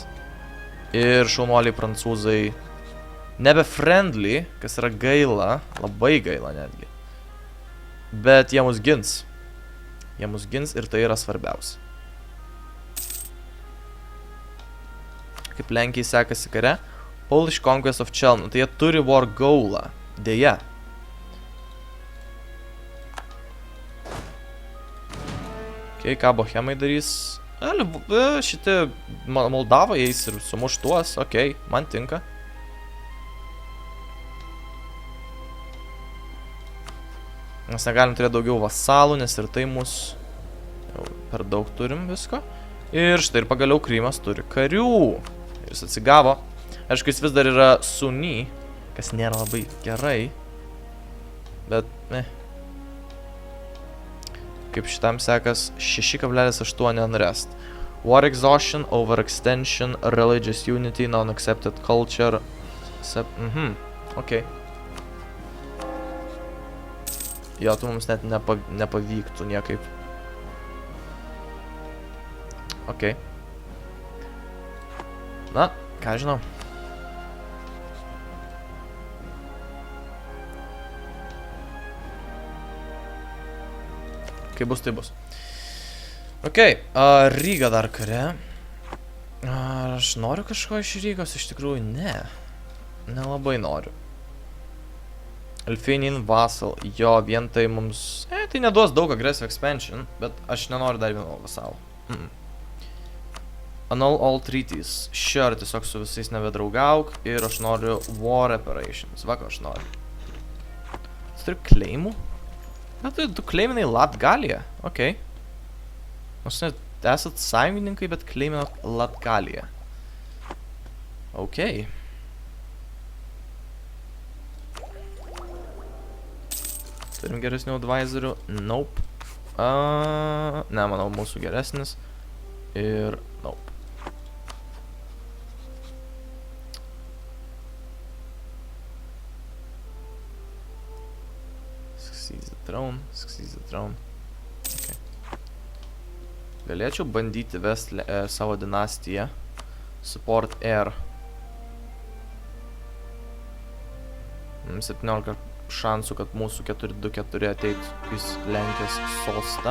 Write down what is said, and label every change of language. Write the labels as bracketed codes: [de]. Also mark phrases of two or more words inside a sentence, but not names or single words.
[lt] Ir šaunuoliai prancūzai nebe friendly, kas yra gaila, labai gaila netgi. Bet jie mus gins. Jie mus gins ir tai yra svarbiausia. Kaip Lenkijai sekasi kare? [en] Polish Conquest of Chelm. [lt] Tai jie turi Wargaulą. Deja. Ok, ką Bohemai darys? Šitie Moldavai eis ir sumuš tuos. Ok, man tinka. Mes negalim turėti daugiau vasalų, nes ir tai mus jau per daug turim visko. Ir štai ir pagaliau Krymas turi karių. Ir jis atsigavo. Aišku, jis vis dar yra Sunni, kas nėra labai gerai. Bet, Kaip šitam sekas 6,8 unrest. [en] War exhaustion, overextension, religious unity, non-accepted culture. [lt] Ok. Jo, tu mums net nepavyktų niekaip. Ok. Na, ką žinau. Kai bus, tai bus. Ok, Ryga dar kare. Ar aš noriu kažko iš Rygos? Iš tikrųjų, ne. Nelabai noriu. [en] Lithuanian vassal. [lt] Jo, vien tai mums... Tai neduos daug [en] aggressive expansion, [lt] bet aš nenoriu dar vieno vasalų. [en] Annul all treaties. Sure, [lt] tiesiog su visais nebedraugauk. Ir aš noriu [en] war reparations. [lt] Va, ko aš noriu. Tu turi claimų? Na, tu claiminai Latgaliją. Ok. Nors net esat sąjungininkai, bet claiminat Latgaliją. Ok. Turim geresnių advisorių? Nope. Ne, manau, mūsų geresnis. Ir nope. [en] Succeeds the throne. [lt] Okay. Galėčiau bandyti vesti savo dinastiją. [en] Support heir. [lt] 17 šansų, kad mūsų 4-2-4 ateitų į Lenkijos sostą.